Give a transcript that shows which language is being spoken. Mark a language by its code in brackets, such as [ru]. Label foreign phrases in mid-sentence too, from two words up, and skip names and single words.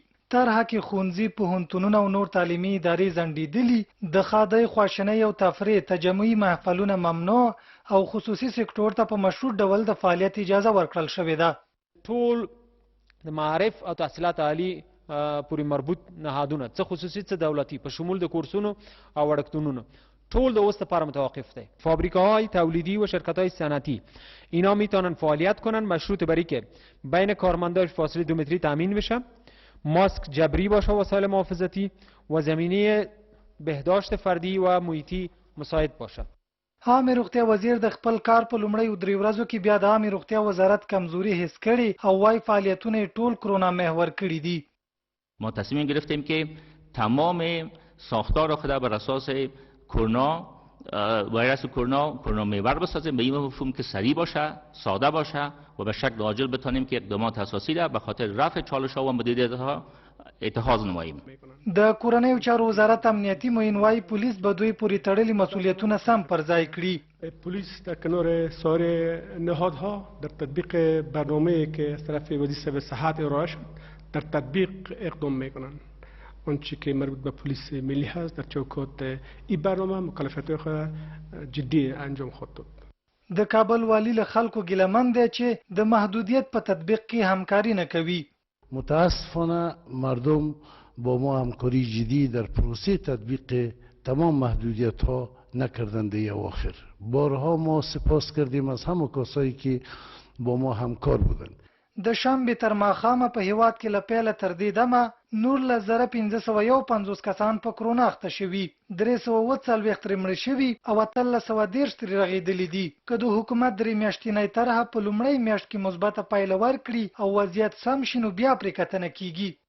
[ps] طرحه کې ښوونځي، پوهنتونونه او نور تعلیمي ادارې ځنډېدلي، د ښادۍ، خواشینۍ او تفریح تجمعي محفلونه ممنوع او خصوصي سکتور ته په مشروط ډول د فعالیت اجازه ورکړل شوې ده. ټول د معارف او تحصیلات عالی پورې مربوط نهادونه، څه خصوصي څه دولتي، په شمول د کورسونو او وړکتونونو، ټول د اوس لپاره متوقف دی. [fa] فابریکه‌های تولیدی و شرکت‌های صنعتی اینا میتونن فعالیت کنن مشروط بر اینکه بین کارمنداش فاصله 2 متری تامین بشه، ماسک جبری باشه، وسایل محافظتی و زمینه بهداشت فردی و محیطی مساعد باشه. [ps] عامه روغتیا وزیر د خپل کار په لومړیو 3 ورځو کې بیا د عامه روغتیا وزارت کمزوري حس کړي او وايي فعالیتونه ټول کرونا محور کړي دي. [fa] ما تصمیم گرفتیم که تمام ساختار خود بر اساس کرونا، ویروس کرونا محور بسازیم، به این مفهوم که سریع باشه، ساده باشه و به شکل عاجل بتونیم که اقدامات اساسی را به خاطر رفع چالش‌ها و مدیریت‌ها اتخاذ نماییم. [ps] د کورنیو چارو وزارت امنیتي معین وايي پولیس به دوی پورې تړلي مسؤلیتونه سم پر ځای کړي. [fa] پلیس در کنار سایر نهادها در تطبیق برنامه‌ای که از طرف وزیر صحت ارائه شد در تطبیق اقدام میکنند. آنچه که مربوط به پلیس ملی هست در چوکات این برنامه مکلفیت خود جدی انجام خواهد داد. [ps] د کابل والی له خلکو ګیلمن دی چې د محدودیت په تطبیق کې همکاري نه کوي. [fa] متاسفانه مردم با ما همکاری جدی در پروسه تطبیق تمام محدودیت ها نکردند در اواخر. بارها ما سپاس کردیم از همه کسایی که با ما همکار بودند. [ps] د شنبې تر ماښامه په هیواد کې له پیله تر دې دمه نور له 1551 کسان په کرونا اخته شوي، 340 ترې مړه شوي او 1313 ترې رغېدلي دي. که د حکومت 3 میاشتنۍ طرحه په لومړۍ میاشت کې مثبته پایله ورکړي او وضعیت سم شي نو بیا پرې کتنه کیږي.